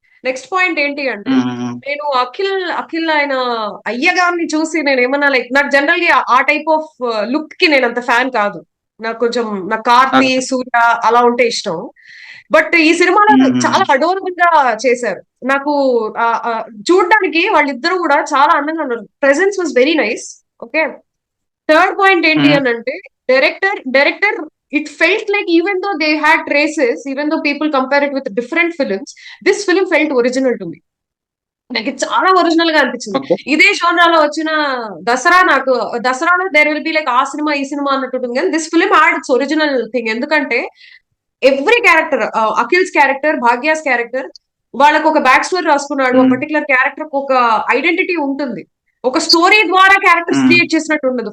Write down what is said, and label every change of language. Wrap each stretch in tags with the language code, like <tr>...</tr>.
<te>Next point ఏంటి అంటే, నేను అఖిల్ ఆయన అయ్యగారిని చూసి నేను ఏమన్నా లైక్, నాకు జనరల్ గా ఆ టైప్ ఆఫ్ లుక్ కి నేను అంత ఫ్యాన్ కాదు. నాకు కార్తీ, సూర్య అలా ఉంటే ఇష్టం. బట్ ఈ సినిమాలో చాలా అడోరబుల్ గా చేశారు. నాకు చూడడానికి వాళ్ళిద్దరూ కూడా చాలా అందంగా ఉన్నారు.</te> <en>Presence was very nice.</en> <te>Okay, third point ఏంటి అని అంటే,</te> <en>Director it felt like even though they had traces, even though people compare it with different films, this film felt original to me.</en> <te>నాకు చాలా ఒరిజినల్ గా అనిపించింది. ఇదే జోనరాలో వచ్చిన దసరాలో</te> <en>there will be like</en> <te>ఆ సినిమా ఈ సినిమా అన్నట్టు ఉంటుంది. కానీ</te> <en>This film had its original thing.</en> <te>ఎందుకంటే every character, Akhil's character, Bhagyas character, వాళ్ళకు ఒక బ్యాక్ స్టోరీ రాసుకున్నాడు. ఆ పర్టికులర్ క్యారెక్టర్ ఒక ఐడెంటిటీ ఉంటుంది. ఒక స్టోరీ ద్వారా క్యారెక్టర్స్ క్రియేట్ చేసినట్టు ఉండదు.</te>